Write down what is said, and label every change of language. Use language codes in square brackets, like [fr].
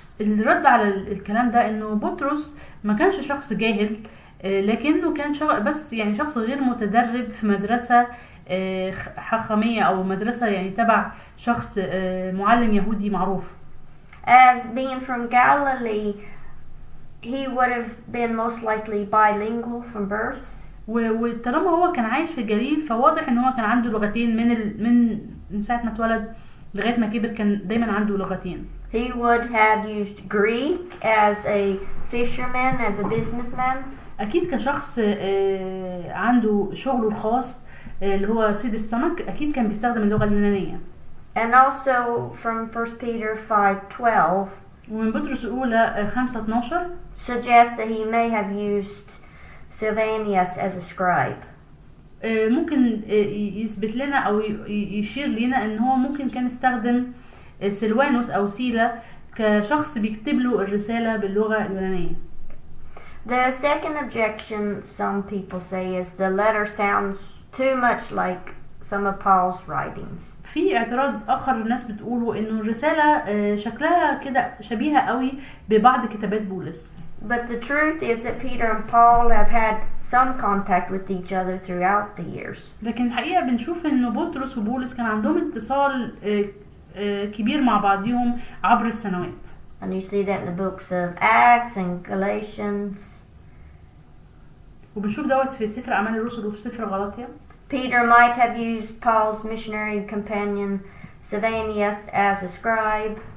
[ar] الرد على الكلام ده انه بطرس ما كانش شخص جاهل، لكنه كان بس يعني شخص غير متدرب في مدرسة حاخامية او مدرسة يعني تبع شخص معلم يهودي معروف. [en] As being from Galilee, he would have been most likely bilingual from birth. [ar] وطالما هو كان عايش في الجليل فواضح ان هو كان عنده لغتين من ساعة ما اتولد لغاية ما كبر، كان دايما عنده لغتين. [en] He would have used Greek as a fisherman, as a businessman. [ar] اكيد كشخص عنده شغله الخاص اللي هو صيد السمك، اكيد كان بيستخدم اللغة اليونانية. [en] And also from 1 Peter 5:12, [ar] ومن بطرس الأولى 5:12 [en] suggests that he may have used Sylvanus as a scribe. [ar] ممكن يثبت لنا او يشير لنا ان هو ممكن كان يستخدم سلوانوس او سيلا كشخص بيكتب له الرسالة باللغة اليونانية. [en] The second objection some people say is the letter sounds too much like some of Paul's writings. [ar] في اعتراض اخر الناس بتقوله انه الرسالة شكلها كده شبيهة قوي ببعض كتابات بولس. [en] But the truth is that Peter and Paul have had some contact with each other throughout the years. [ar] لكن الحقيقة بنشوف انه بطرس وبولس كان عندهم اتصال كبير مع بعضهم عبر السنوات. [en] And you see that in the books of Acts and Galatians. [ar] وبنشوف دوت في سفر أعمال الرسل وفي سفر غلاطيا. [en] Peter might have used Paul's missionary companion Sylvanus as a scribe.